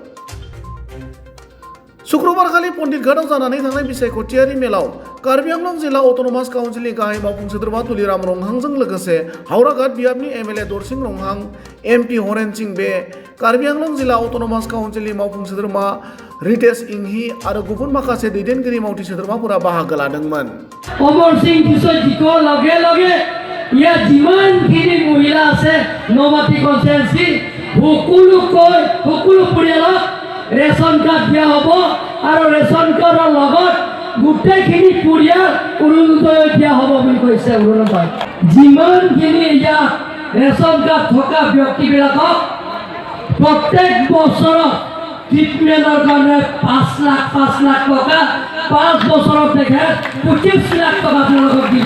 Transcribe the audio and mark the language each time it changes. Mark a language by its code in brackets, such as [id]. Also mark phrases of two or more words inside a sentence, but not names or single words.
[brx] शुक्रबारखालि पण्डित घाटआव जानानै थांनाय बिसायख'थियारि मेलाव कार्बि आंलं जिल्ला अट'नमास काउन्सिलनि गाहाय मावफुं सोद्रोमा तुलिराम रंहांजों लोगोसे हावराघाट बियाबनि एमएलए दरसिं रंहां, एमपि हरेन सिंह बे, कार्बि आंलं जिल्ला अट'नमास काउन्सिलनि मावफुं सोद्रोमा रितेश इंहि आरो गुबुन माखासे दैदेनगिरि मावथि सोद्रोमाफोरा बाहागो लादोंमोन। [as] अमर सिंह [brx] टिस'आ जिखौ लगे लगे [as] ইয়াত যিমানখিনি মহিলা আছে নমাটি কনষ্টিটুৱেঞ্চি সকলো পৰিয়ালক ৰেচন কাৰ্ড দিয়া হ'ব আৰু ৰেচন কাৰ্ডৰ লগত গোটেইখিনি পৰিয়াল অৰুণোদয় দিয়া হ'ব বুলি কৈছে। অৰুণোদয় যিমানখিনি ইয়াত ৰেচন কাৰ্ড থকা ব্যক্তিবিলাকক প্ৰত্যেক বছৰত ট্ৰিটমেণ্টৰ কাৰণে 5 লাখ টকা 5 বছৰত দেখে 25 লাখ টকা আপোনালোকক দিব।